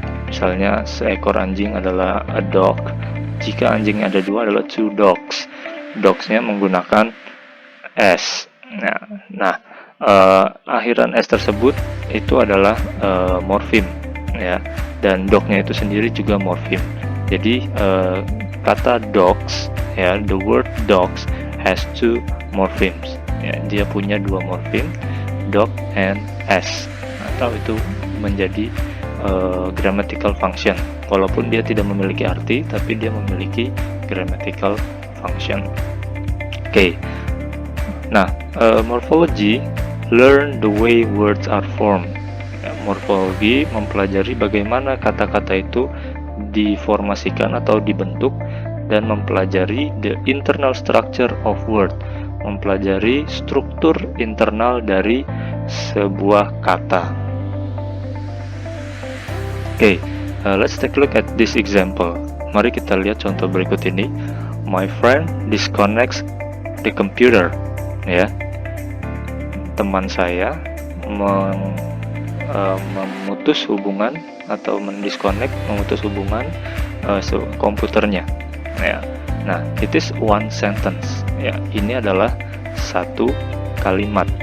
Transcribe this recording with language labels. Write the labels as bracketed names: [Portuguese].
[Indonesian] Misalnya seekor anjing adalah [English] a dog. [Indonesian] Jika anjing ada dua adalah [English] two dogs. [Indonesian] Dogs-nya menggunakan s. Nah, akhiran s tersebut itu adalah morpheme, ya. Dan dog-nya itu sendiri juga morpheme. Jadi kata [English] dogs, ya, the word dogs has two morphemes. [Indonesian] Ya, dia punya dua morpheme, [English] dog and s. [Indonesian] Atau itu menjadi grammatical function, walaupun dia tidak memiliki arti, tapi dia memiliki grammatical function. [English] Okay. Nah, morphology learn the way words are formed. [Indonesian] Ya, morfologi mempelajari bagaimana kata-kata itu diformasikan atau dibentuk, dan mempelajari [English] the internal structure of word, [Indonesian] mempelajari struktur internal dari sebuah kata. [English] Okay, let's take a look at this example. [Indonesian] Mari kita lihat contoh berikut ini. [English] My friend disconnects the computer. [Indonesian] Ya, teman saya memutus hubungan atau memutus hubungan komputernya. [English] Ya, nah, it is one sentence. [Indonesian] Ya, ini adalah satu kalimat.